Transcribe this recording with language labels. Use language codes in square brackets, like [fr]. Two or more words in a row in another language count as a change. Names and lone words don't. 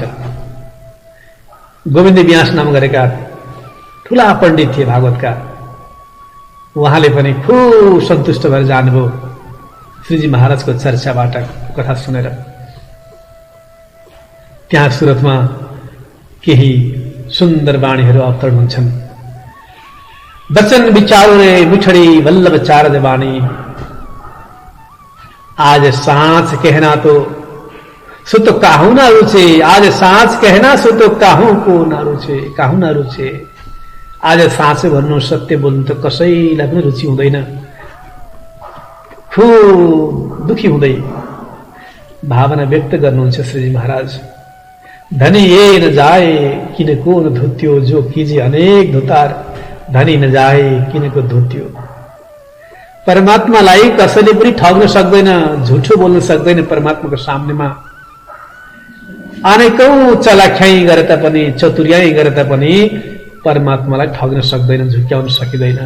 [ne] गोविन्द व्यास नाम गरेका ठूला पण्डित थिए भागवतका, उहाँले पनि खूब सन्तुष्ट भएर जानुभयो श्रीजी महाराजको चर्चाबाट कथा सुनेर। त्यहाँ सुरतमा केही सुन्दर वाणीहरू अवतरण हुन्छन्। [hi] बचन विचारो रे मिठड़ी वल्लभ चारद वाणी, आज सांस कहना तो सो तो काहू ना रुचे, आज सांस कहना सो तो काहू को ना रुचे, काहू ना रुचे। [ne] आज साँचे भन्नु, सत्य बोल्नु त कसैलाई पनि रुचि हुँदैन। खूब दुखी हुँदै भावना व्यक्त गर्नुहुन्छ श्रीजी महाराज। [hi] धनी ये न जाए किन को न धुत्यो, जो कीजे अनेक धुतार, धनी न जाए किन को धुत्यो। [ne] परमात्मालाई कसैले पनि ठग्न सक्दैन, झुठो बोल्न सक्दैन। परमात्माको सामनेमा अनेकौं चलाख्याई गरे तापनि, चतुर्याई गरे तापनि परमात्मालाई ठग्न सक्दैन, झुक्याउन सकिँदैन।